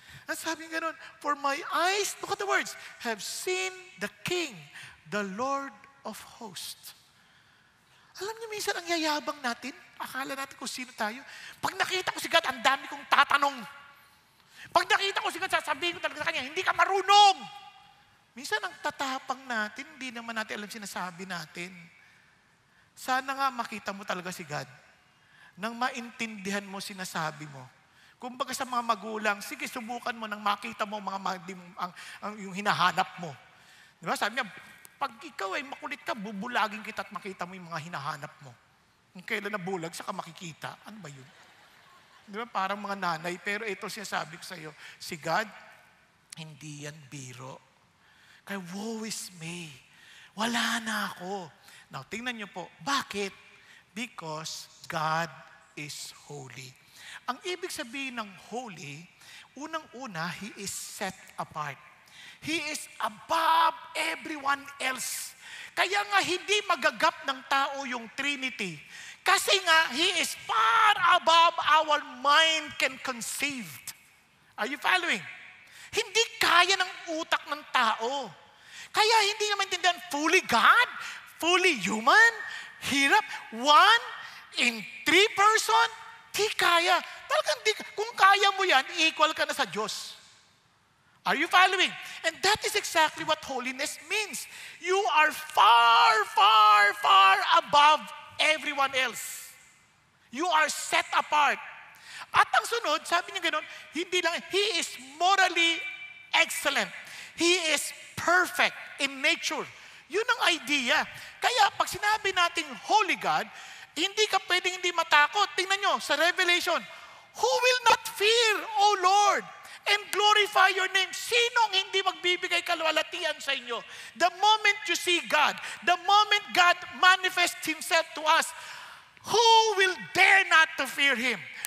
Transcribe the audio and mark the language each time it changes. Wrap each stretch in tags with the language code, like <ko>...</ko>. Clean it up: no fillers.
<tl>At sabi nga nun,</tl> <en>for my eyes, look at the words, have seen the King, the Lord of hosts.</en> <tl>Alam niyo, minsan ang yayabang natin, akala natin kung sino tayo. Pag nakita ko si God, ang dami kong tatanong. Pag nakita ko si God, sasabihin ko talaga sa kanya, hindi ka marunong. Minsan ang tatapang natin, hindi naman natin alam sinasabi natin. Sana nga makita mo talaga si God. Nang maintindihan mo sinasabi mo. Kumbaga sa mga magulang, sige, subukan mo nang makita mo yung hinahanap mo. Diba? Sabi niya, pag ikaw ay makulit ka, bubulagin kita at makita mo yung mga hinahanap mo. Kung kailan nabulag, saka makikita. Ano ba yun? Diba? Parang mga nanay, pero ito siya sabi ko sa iyo, si God, hindi yan biro. Kaya woe is me. Wala na ako. Now, tingnan niyo po, bakit?</tl> <en>Because God is holy.</en> <tl>Ang ibig sabihin ng holy, unang-una,</tl> <en>He is set apart. He is above everyone else.</en> <tl>Kaya nga hindi magagap ng tao yung Trinity. Kasi nga,</tl> <en>He is far above our mind can conceive. Are you following?</en> <tl>Hindi kaya ng utak ng tao. Kaya hindi naman maintindihan,</tl> <en>fully God, fully human,</en> <tl>hirap,</tl> <en>one in 3 person,</en> <tl>di kaya. Talagang di, kung kaya mo yan, equal ka na sa Diyos.</tl> <en>Are you following? And that is exactly what holiness means. You are far, far, far above everyone else. You are set apart.</en> <tl>At ang sunod, sabi niya gano'n, hindi lang,</tl> <en>He is morally excellent. He is perfect in nature.</en> <tl>Yun ang idea. Kaya pag sinabi nating Holy God, hindi ka pwedeng hindi matakot. Tingnan nyo, sa</tl> <en>Revelation, who will not fear, O Lord, and glorify your name?</en> <tl>Sinong hindi magbibigay kalwalatian sa inyo?</tl> <en>The moment you see God, the moment God manifests Himself to us, who will dare not to fear Him?</en>